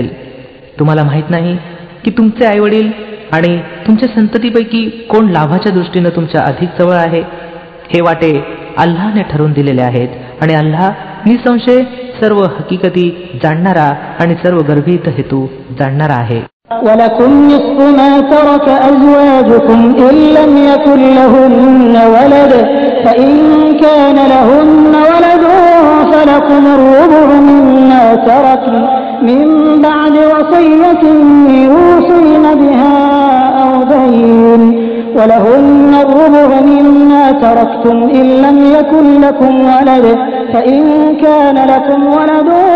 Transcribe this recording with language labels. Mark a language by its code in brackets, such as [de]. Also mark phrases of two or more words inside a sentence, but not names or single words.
[mr] तुम्हाला माहित नाही की तुमचे आईवडील आणि तुमच्या संततीपैकी कोण लाभाच्या दृष्टीनं तुमच्या अधिक जवळ आहे. हे वाटे अल्लाहने ठरवून दिलेले आहेत आणि अल्लाह निसंशय सर्व हकीकती जाणणारा आणि सर्व गर्भित हेतू जाणणारा आहे. [ar] ولكم نصف ما ترك أزواجكم إن لم يكن لهن ولد فإن كان لهن ولد فلكم الربع مما تركن من بعد وصية يوصين بها أو دين ولهن الربع مما تركتم إن لم يكن لكم ولد فإن كان لكم ولد